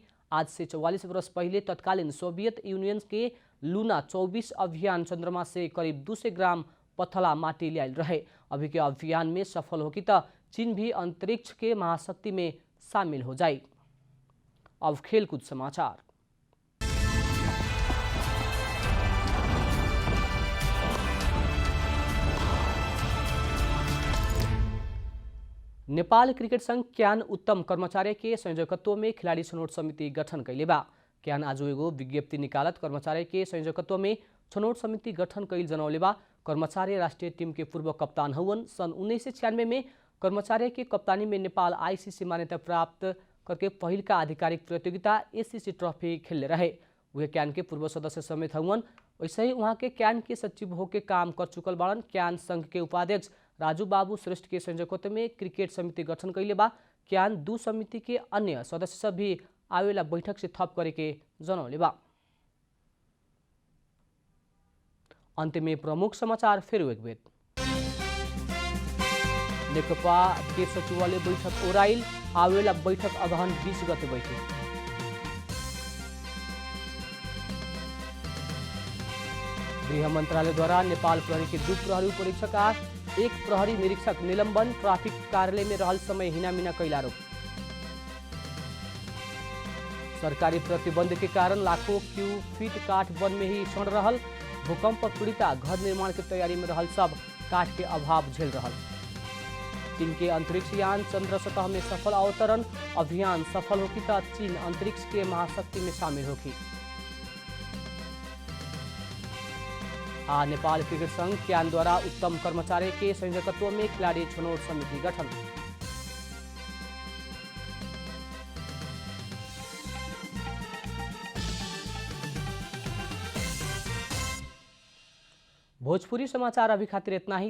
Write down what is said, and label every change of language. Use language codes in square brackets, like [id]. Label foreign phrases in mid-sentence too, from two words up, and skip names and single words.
[bho] आज से 44 वर्ष पहले तत्कालीन सोवियत यूनियन के लूना 24 अभियान चंद्रमा से करीब 200 ग्राम पत्थला माटी लियाल रहे। अभी के अभियान में सफल होकी त चीन भी अंतरिक्ष के महाशक्ति में शामिल हो जाए। अब खेलकूद समाचार। नेपाल क्रिकेट संघ क्यान उत्तम कर्मचारी के संयोजकत्व में खिलाड़ी छनौट समिति गठन कैले बा। क्यान आज एगो विज्ञप्ति निकालत कर्मचारी के संयोजकत्व में छनौट समिति गठन कैल जनौले बा। कर्मचारी राष्ट्रीय टीम के पूर्व कप्तान हवन। सन 1996 में कर्मचारी के कप्तानी में नेपाल आईसीसी मान्यता प्राप्त करके पहिल का आधिकारिक प्रतियोगिता एसीसी ट्रॉफी खेलने रहे। वह क्यान के पूर्व सदस्य समेत हवन। वैसे ही वहाँ के क्यान के सचिव होके काम कर चुकल बाड़न। क्यान संघ के उपाध्यक्ष राजू बाबू श्रेष्ठ के संयोजकत्व में क्रिकेट समिति गठन कैले बा। क्यान 2 समिति के अन्य सदस्य सब भी आवेला बैठक से थप करे के जनौले बा। अंत में प्रमुख समाचार फिर एक बेर। नेकपा के सचिवालय बैठक ओराइल। आवेला बैठक अगहन 20 गते बैठे। गृह मंत्रालय द्वारा नेपाल प्रहरी के 2 प्रहरी परीक्षक आ 1 प्रहरी निरीक्षक निलंबन। ट्राफिक कार्यालय में रहल समय हिनामिना कैल आरोप। सरकारी प्रतिबंध के कारण लाखों क्यू फीट काठ वन में ही सड़ रहल। भूकंप पीड़िता घर निर्माण के तैयारी में रहल सब काठ के अभाव झेल रहल। चीन के अंतरिक्ष यान चंद्र सतह में सफल अवतरण। अभियान सफल होकी त चीन अंतरिक्ष के महाशक्ति में शामिल होकी। आ नेपाल क्रिकेट संघ क्यान द्वारा उत्तम कर्मचारी के संयोजकत्व में खिलाड़ी छनौट समिति गठन। भोजपुरी समाचार अभी खातिर इतना ही।